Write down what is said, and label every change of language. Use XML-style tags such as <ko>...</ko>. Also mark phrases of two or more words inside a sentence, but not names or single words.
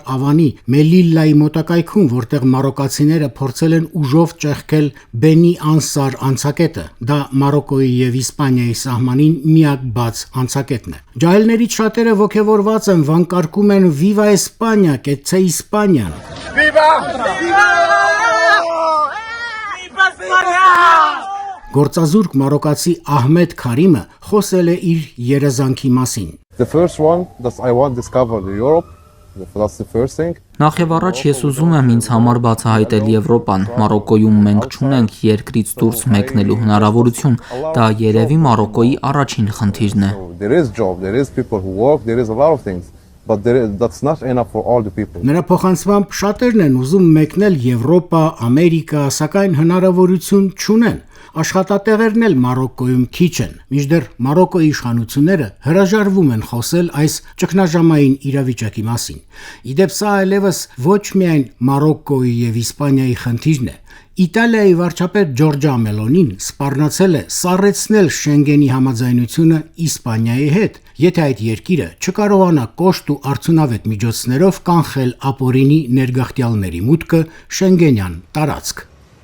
<hy>ավանի Մելիլլայի մոտակայքում, որտեղ մարոկացիները փորձել են ուժով ճեղքել Բենի Անսար անցակետը։ Դա Մարոկկոյի եւ Իսպանիայի սահմանին միակ բաց անցակետն է։ Ջահելներից շատերը ոգևորված են, վանկարկում են</hy> <es>Viva España,</es> <hy>կեցցե Իսպանիան։ Գործազուրկ մարոկացի Ահմեդ Քարիմը խոսել է իր երազանքի մասին։</hy> <en>The first one that I want to discover Europe. That's the first thing.</en> <hy>Նախ եւ առաջ ես ուզում եմ ինձ համար բացահայտել Եվրոպան։ Մարոկկոյում մենք չունենք երկրից դուրս մեկնելու հնարավորություն։ Դա երևի Մարոկկոյի առաջին խնդիրն է։</hy> <en>There is job, there is people who work, there is a lot of things. But that's not enough for all the people.</en> <hy>Նրա փոխանցմամբ շատերն են ուզում մեկնել Եվրոպա, Ամերիկա, սակայն հնարավորություն չունեն։ Աշխատատեղերն էլ Մարոկկոյում քիչ են։ Մինչդեռ Մարոկկոյի իշխանությունները հրաժարվում են խոսել այս ճգնաժամային իրավիճակի մասին։ Իդեպ սա այլևս ոչ միայն Մարոկկոյի եւ Իսպանիայի խնդիրն է։ Իտալիայի վարչապետ Ջորջա Մելոնին սպառնացել է սառեցնել Շենգենի համաձայնությունը Իսպանիայի հետ, եթե այդ երկիրը չկարողանա կոշտ ու արդյունավետ միջոցներով կանխել ապօրինի ներգաղթյալների մուտքը Շենգենյան տարածք։</hy>